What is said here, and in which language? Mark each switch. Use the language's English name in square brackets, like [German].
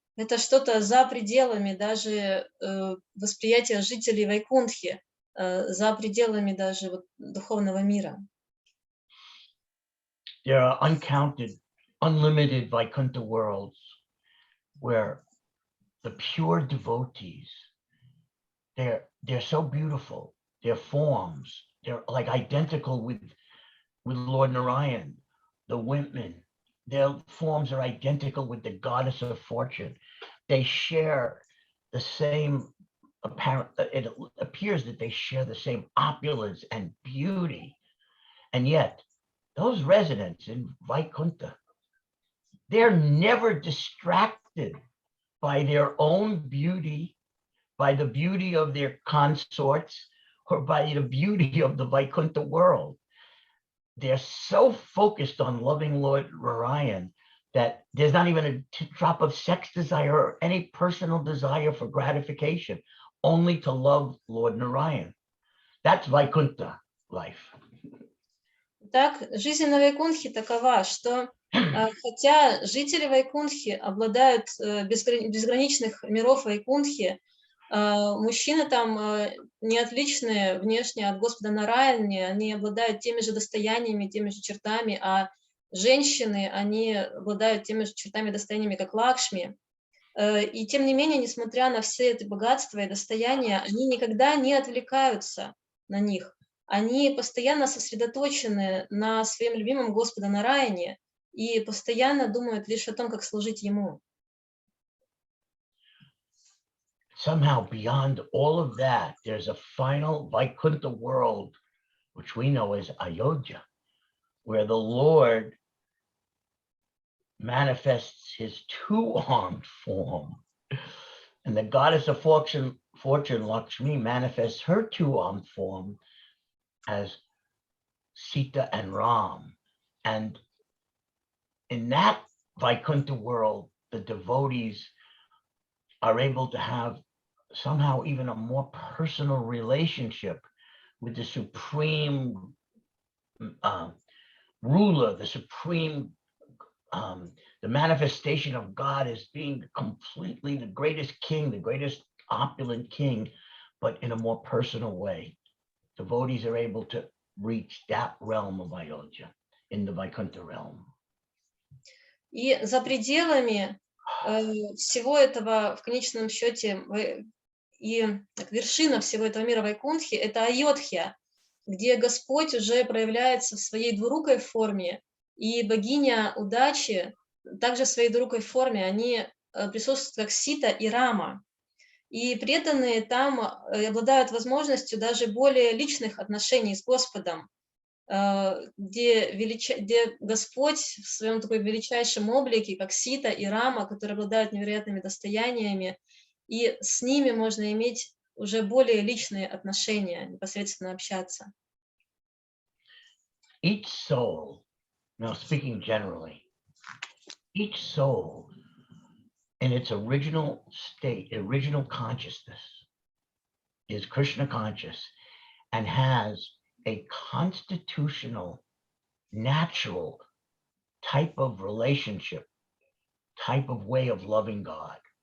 [Russian] Это что-то за пределами даже восприятия жителей Вайкунтхи, за пределами даже вот духовного мира. [English] There are uncounted, unlimited Vaikuntha worlds where the pure devotees, they're so beautiful. Their forms, they're like identical with Lord Narayan. The women, their forms are identical with the goddess of fortune. They share the same apparent, it appears that they share the same opulence and beauty. And yet, those residents in Vaikuntha, they're never distracted by their own beauty, by the beauty of their consorts, or by the beauty of the Vaikuntha world. They're so focused on loving Lord Narayan that there's not even a drop of sex desire or any personal desire for gratification, only to love Lord Narayan. That's Vaikuntha life. [Russian] Так, жизнь на Вайкунтхе такова, что хотя жители Вайкунтхи обладают безграничных миров Вайкунтхи, мужчины там не отличные внешне от Господа Нараяни, они обладают теми же достояниями, теми же чертами, а женщины, они обладают теми же чертами и достояниями, как Лакшми. И тем не менее, несмотря на все это богатство и достояние, они никогда не отвлекаются на них. Они постоянно сосредоточены на своем любимом Господа Нараяне и постоянно думают лишь о том, как служить Ему. [English] Somehow beyond all of that, there's a final Vaikuntha world, which we know as Ayodhya, where the Lord manifests his two-armed form. And the goddess of fortune, Lakshmi, manifests her two-armed form as Sita and Ram. And in that Vaikuntha world, the devotees are able to have somehow even a more personal relationship with the supreme ruler, the supreme, the manifestation of God as being completely the greatest king, the greatest opulent king, but in a more personal way. Devotees are able to reach that realm of Ayodhya, in the Vaikuntha realm. [Russian] И за пределами всего этого, в конечном счете, и вершина всего этого мира Вайкунтхи — это Айодхья, где Господь уже проявляется в своей двурукой форме, и богиня удачи также в своей двурукой форме, они присутствуют как Сита и Рама. И преданные там обладают возможностью даже более личных отношений с Господом, где Господь в своем такой величайшем облике, как Сита и Рама, которые обладают невероятными достояниями, и с ними можно иметь уже более личные отношения, непосредственно общаться. [English] Each soul, now speaking generally, each soul in its original state, original consciousness, is Krishna conscious and has a constitutional, natural type of relationship, type of way of loving God.